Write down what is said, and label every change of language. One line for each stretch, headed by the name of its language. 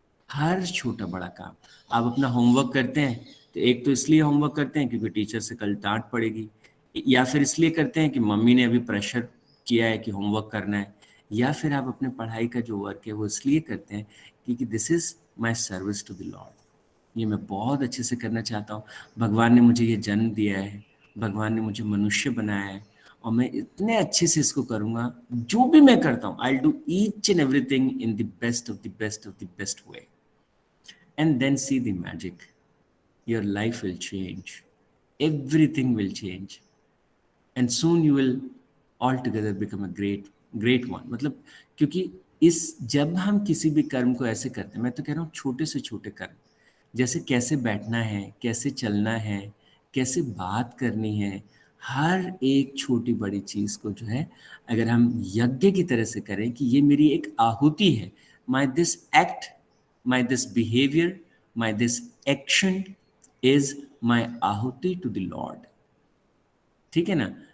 Hindi: हर छोटा बड़ा काम। आप अपना होमवर्क करते हैं, तो एक तो इसलिए होमवर्क करते हैं क्योंकि टीचर से कल डांट पड़ेगी, या फिर इसलिए करते हैं कि मम्मी ने अभी प्रेशर किया है कि होमवर्क करना है, या फिर आप अपने पढ़ाई का जो वर्क है वो इसलिए करते हैं क्योंकि
English: this is my service to the lord,
Hindi: ये मैं बहुत अच्छे से करना चाहता हूँ। भगवान ने मुझे ये जन्म दिया है, भगवान ने मुझे मनुष्य बनाया है, और मैं इतने अच्छे से इसको करूँगा, जो भी मैं करता हूँ,
English: I do each and everything in the best of the best of the best way, and then see the magic. Your life will change, everything will change, and soon you will altogether become a great one.
Hindi: मतलब, क्योंकि इस जब हम किसी भी कर्म को ऐसे करते हैं, मैं तो कह रहा हूँ छोटे से छोटे कर्म, जैसे कैसे बैठना है, कैसे चलना है, कैसे बात करनी है, हर एक छोटी बड़ी चीज़ को जो है, अगर हम यज्ञ की तरह से करें कि ये मेरी एक आहुति है,
English: my this act, my this behavior, my this action is my
Hindi: आहुति
English: to the Lord।
Hindi: ठीक है ना?